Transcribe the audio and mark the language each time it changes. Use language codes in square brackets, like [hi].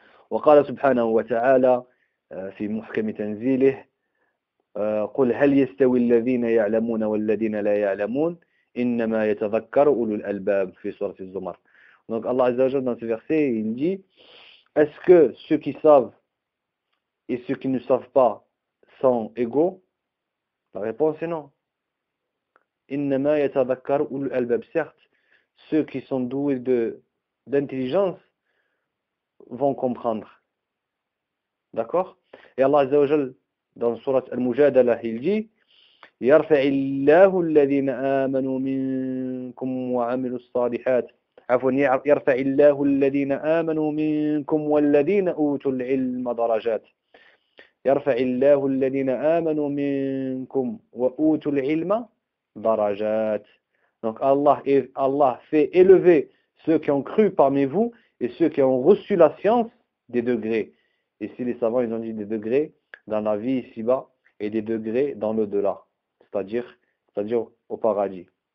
[ar] وقال سبحانه وتعالى في محكم تنزيله قل هل يستوي الذين يعلمون والذين لا يعلمون إنما يتذكر أولو الألباب في سورة الزمر. [fr] Donc Allah Azza wa Jalla dans ce verset, il dit, est-ce que ceux qui savent et ceux qui ne savent pas sont égaux? La réponse est non. [ar] إنما يتذكر أولو الألباب. [fr] Certes, ceux qui sont doués d'intelligence vont comprendre. D'accord? Et Allah Azza wa Jalla dans sourate surat Al-Mujadala, il dit, [ar] يرفع الله الذين آمنوا منكم وعملوا الصالحات عفوا يرفع الله الذين آمنوا منكم والذين أوتوا العلم درجات يرفع الله الذين آمنوا منكم وأوتوا العلم درجات. [fr] Donc Allah fait élever ceux qui ont cru parmi vous et ceux qui ont reçu la science des degrés. Ici les savants ils ont dit des degrés dans la vie ici-bas et des degrés dans l'au-delà, c'est-à-dire au paradis.